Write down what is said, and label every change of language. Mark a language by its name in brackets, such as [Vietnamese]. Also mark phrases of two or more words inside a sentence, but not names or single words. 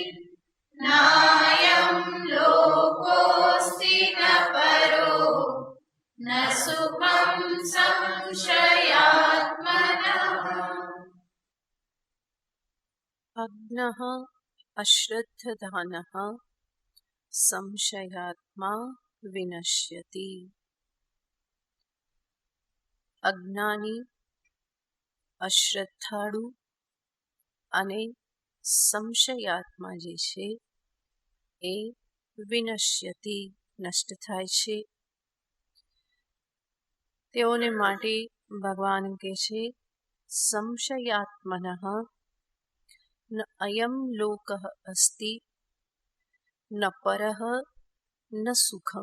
[Sanskrit] नायं लोकोऽस्ति न परो न सुखं संशयात्मनः अग्नः अश्रद्धधानः संशयात्मा विनश्यति. [Gujarati] અજ્ઞાની, અશ્રદ્ધાળુ અને સંશયાત્મા જે છે એ વિનશ્યતિ નષ્ટ થાય છે. તેઓને માટે ભગવાન કહે છે [Sanskrit] संशयात्मनः न अयम लोकः अस्ति न परः न सुखम.